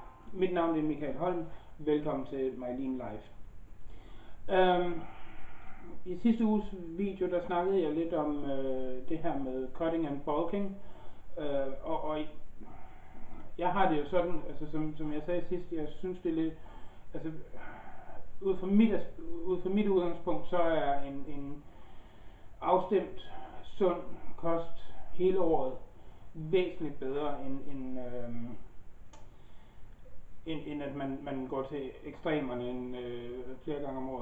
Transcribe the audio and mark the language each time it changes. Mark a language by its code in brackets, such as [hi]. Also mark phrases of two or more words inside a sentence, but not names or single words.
[da] Mit navn er Michael Holm. Velkommen til My Lean Life. I sidste uges video, der snakkede jeg lidt om det her med [en] cutting and bulking. [da] Og jeg har det jo sådan, altså som jeg sagde sidst, jeg synes det er lidt, altså ud fra mit udgangspunkt, så er en afstemt, sund kost hele året væsentligt bedre end at man går til ekstremerne flere gange om året.